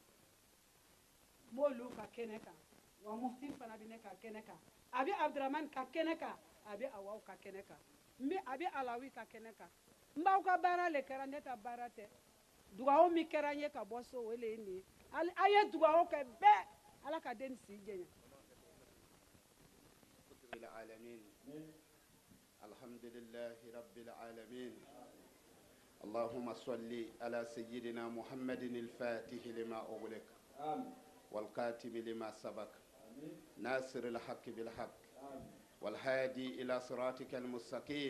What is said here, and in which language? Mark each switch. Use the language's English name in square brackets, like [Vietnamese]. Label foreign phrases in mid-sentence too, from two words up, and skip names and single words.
[Bambara] m'olu ka kɛnɛ kan wa mufti fana bɛ ne ka kɛnɛ kan a bɛ Abdurahmani ka kɛnɛ kan a bɛ Awaw ka kɛnɛ kan a bɛ Alawi ka kɛnɛ kan n b'aw ka baara le kɛra ne ta baara tɛ dugawu min kɛra n ye ka bɔ so o le ye nin ye a ye dugawu kɛ bɛɛ ala ka den si jɛɲa [Arabic] الحمد لله رب العالمين اللهم صل على سيدنا محمد الفاتح لما أغلق والقاتم لما سبق ناصر الحق بالحق والهادي إلى صراطك المستقيم